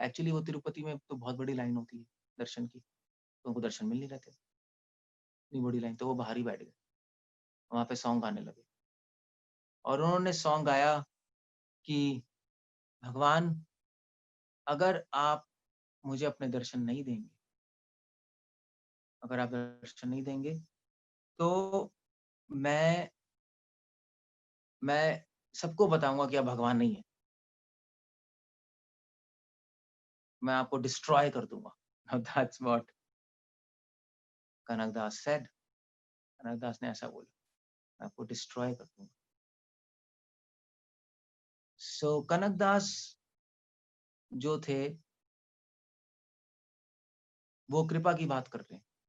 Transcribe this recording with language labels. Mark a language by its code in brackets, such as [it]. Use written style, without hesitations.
[hi] Actually वो तिरुपति में तो बहुत बड़ी लाइन होती है दर्शन की, तो उनको दर्शन मिल नहीं रहे थे, इतनी बड़ी लाइन, तो वो बाहर ही बैठ गए, वहां पे सॉन्ग गाने लगे और उन्होंने सॉन्ग गाया कि भगवान अगर आप मुझे अपने दर्शन नहीं देंगे, अगर आप दर्शन नहीं देंगे तो मैं सबको बताऊंगा कि आप भगवान नहीं है, मैं आपको डिस्ट्रॉय कर दूंगा। [en] Now that's what Kanakadasa said. [hi] Kanakdas ने ऐसा बोला, मैं आपको डिस्ट्रॉय कर दूंगा। सो कनकदास जो थे वो कृपा की बात कर रहे हैं।